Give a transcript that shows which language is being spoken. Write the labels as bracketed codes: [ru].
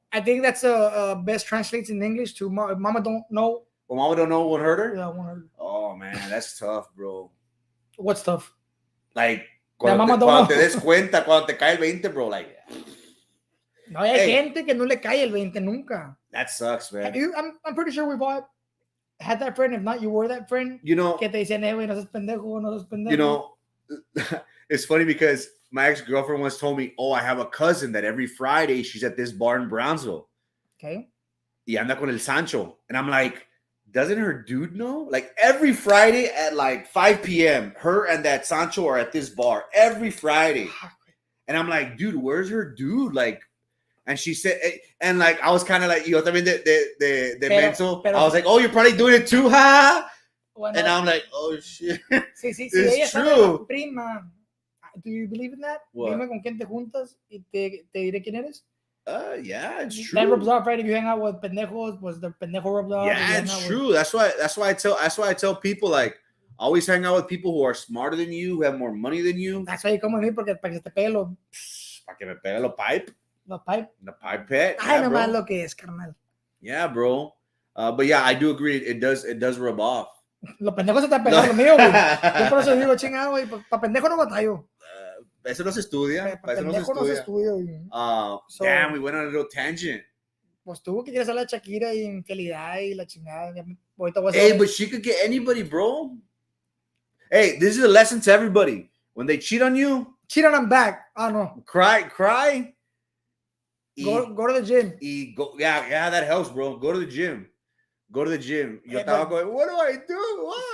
[en] I think that's best translates in English to Mama don't know. Well, Mama don't know what hurt her. Yeah, what hurt her. Oh man, that's tough, bro. What's tough? Like [es] cuando te des cuenta, cuando te cae el 20, bro. [en] Like. [es] No hay gente que no le cae el 20 nunca. [en] That sucks, man. I'm pretty sure we've all had that friend. If not, you were that friend. You know, [es] Que te decían, güey, no seas pendejo, no seas pendejo. [en] you know, it's funny because my ex-girlfriend once told me, oh, I have a cousin that every Friday she's at this bar in Brownsville. Okay. [es] Y anda con el Sancho. [en] And I'm like, doesn't her dude know? Like every Friday at like 5 p.m., her and that Sancho are at this bar every Friday. And I'm like, dude, where's her dude? Like, and she said, and like, I was kind of like, yo, [es] también de menso. [en] I was like, oh, you're probably doing it too, ha? Bueno, and I'm like, oh, shit. [es] Sí, [en] it's true. Prima. Do you believe in that? What? [es] Dime con quién te juntas y te diré quién eres. [en] Yeah, it's true. That rubs off, right? If you hang out with pendejos, was the pendejo rubbed off? Yeah, it's true. That's why I tell people, like, always hang out with people who are smarter than you, who have more money than you. That's why you come with me, [es] porque para que te pegue lo... Para que me pegue lo pipe. [en] The pipe. The pipette. [es] Ay, yeah, nomás lo que es, carnal. [en] Yeah, bro. But yeah, I do agree. It does rub off. [es] Los pendejos se están pegando lo mío, güey. Yo por eso digo, chingado, güey. Para pendejo no batallo. Eso no se estudia. Para pendejo no se estudia, güey. [en] So, damn, we went on a little tangent. [es] Pues tú que quieres a la Shakira y infidelidad y la chingada. Ahorita voy a [en] hey, but she could get anybody, bro. Hey, this is a lesson to everybody. When they cheat on you, cheat on them back. Oh, no. Cry. Go to the gym. Yeah, that helps, bro. Go to the gym. [es] Yo estaba [en] going, what do I do?